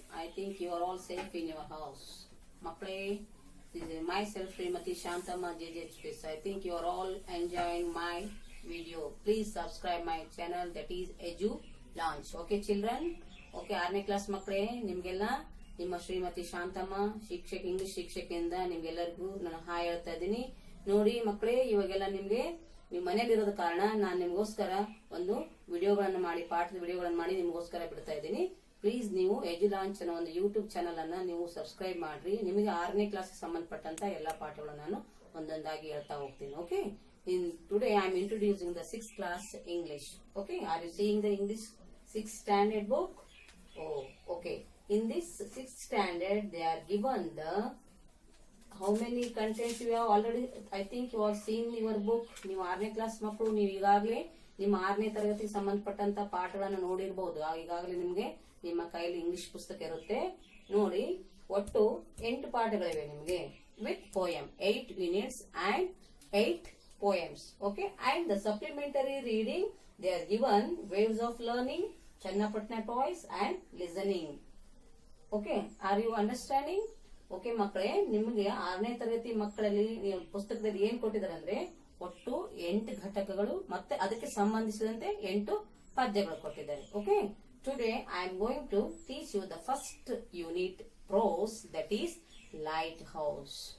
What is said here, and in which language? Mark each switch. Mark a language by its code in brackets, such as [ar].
[en] I think you are all safe in your house. Makle, this is myself, Srimati Shantama JJHPS. I think you are all enjoying my video. Please subscribe my channel, that is Edu Launch. Okay, children? [kn] Okay, 6ನೇ class ಮಕ್ಕಳೇ, ನಿಮ್ಗೆಲ್ಲ ನಿಮ್ಮ Shrimati Shanthamma English ಶಿಕ್ಷಕಿಯಿಂದ ನಿಮ್ಗೆಲ್ಲರಿಗೂ ನಾನು hi ಹೇಳ್ತಾ ಇದ್ದೀನಿ. ನೋಡಿ ಮಕ್ಕಳೇ, ಇವಾಗೆಲ್ಲ ನಿಮ್ಗೆ ನೀವು ಮನೇಲಿರೋದ ಕಾರಣ ನಾನು ನಿಮಗೋಸ್ಕರ ಒಂದು ವಿಡಿಯೋಗಳನ್ನು ಮಾಡಿ, ಪಾಠದ ವಿಡಿಯೋಗಳನ್ನು ಮಾಡಿ ನಿಮಗೋಸ್ಕರ ಬಿಡ್ತಾ ಇದ್ದೀನಿ. ಪ್ಲೀಸ್ ನೀವು ಎಜು ಲಾಂಚ್ ಅನ್ನೋ ಒಂದು ಯೂಟ್ಯೂಬ್ ಚಾನಲ್ ಅನ್ನ ನೀವು ಸಬ್ಸ್ಕ್ರೈಬ್ ಮಾಡ್ರಿ. ನಿಮಗೆ 6ನೇ ಕ್ಲಾಸ್ ಸಂಬಂಧಪಟ್ಟಂತ ಎಲ್ಲಾ ಪಾಠಗಳನ್ನು ನಾನು ಒಂದೊಂದಾಗಿ ಹೇಳ್ತಾ ಹೋಗ್ತೀನಿ. [en] Okay, today I am introducing the 6th class English. Okay, are you seeing the English 6th standard book? Oh, okay. In this 6th standard, they are given the how many contents you have already. I think you have seen your book. [kn] ನೀವು 6ನೇ class ಮಕ್ಕಳು, ನೀವು ಈಗಾಗಲೇ ನಿಮ್ಮ 6ನೇ ತರಗತಿಗೆ ಸಂಬಂಧಪಟ್ಟಂತ ಪಾಠಗಳನ್ನು ನೋಡಿರಬಹುದು. ಈಗಾಗಲೇ ನಿಮ್ಗೆ ನಿಮ್ಮ ಕೈಯಲ್ಲಿ ಇಂಗ್ಲಿಷ್ ಪುಸ್ತಕ ಇರುತ್ತೆ. ನೋಡಿ, ಒಟ್ಟು 8 ಪಾಠಗಳಿವೆ ನಿಮ್ಗೆ [en] With poem, 8 units and 8 poems. Okay, and the supplementary reading, they are given waves of learning, Channapatna toys and listening. Okay, are you understanding? [kn] Okay ಮಕ್ಕಳೇ, ನಿಮಗೆ 6ನೇ ತರಗತಿ ಮಕ್ಕಳಲ್ಲಿ ಪುಸ್ತಕದಲ್ಲಿ ಏನ್ ಕೊಟ್ಟಿದ್ದಾರೆ ಅಂದ್ರೆ ಒಟ್ಟು 8 ಘಟಕಗಳು ಮತ್ತೆ ಅದಕ್ಕೆ ಸಂಬಂಧಿಸಿದಂತೆ 8 ಪದ್ಯಗಳು ಕೊಟ್ಟಿದ್ದಾರೆ. [en] Okay, today I am going to teach you the first unit prose, that is lighthouse.